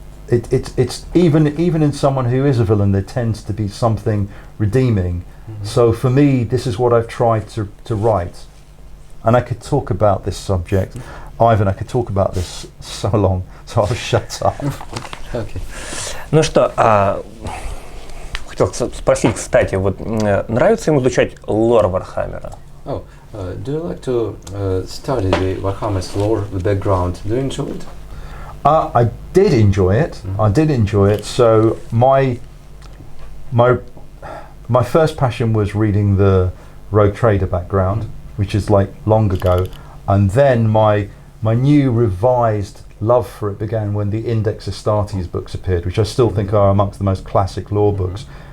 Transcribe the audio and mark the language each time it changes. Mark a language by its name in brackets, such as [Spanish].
[English] It's even in someone who is a villain, there tends to be something redeeming. So for me, this is what I've tried to write. And I could talk about this subject, Ivan, I could talk about this so long, so I'll shut up. Okay. [Russian] Ну что, хотел спросить, кстати, вот нравится ему изучать лор Вархаммера? [English] Do you like to study the Warhammer's lore, the background? Do you enjoy it? I did enjoy it. I did enjoy it. So my first passion was reading the Rogue Trader background, which is like long ago, and then my new revised love for it began when the Index Astartes books appeared, which I still think are amongst the most classic lore books.